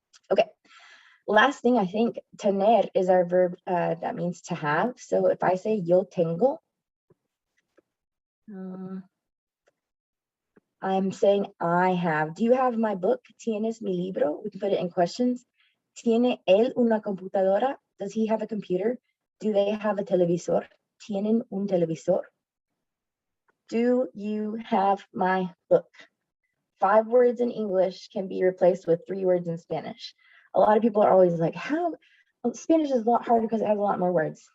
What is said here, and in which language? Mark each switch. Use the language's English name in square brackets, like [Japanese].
[English] Okay, last thing, I think tener is our verb that means to have. So if I say yo tengo, I'm saying I have. Do you have my book? [Spanish] ¿Tienes mi libro? [English] We can put it in questions. [Spanish] ¿Tiene él una computadora? [English] Does he have a computer? Do they have a televisor? [Spanish] ¿Tienen un televisor? [English] Do you have my book? 5 words in English can be replaced with 3 words in Spanish. A lot of people are always like, how? Well, Spanish is a lot harder because it has a lot more words.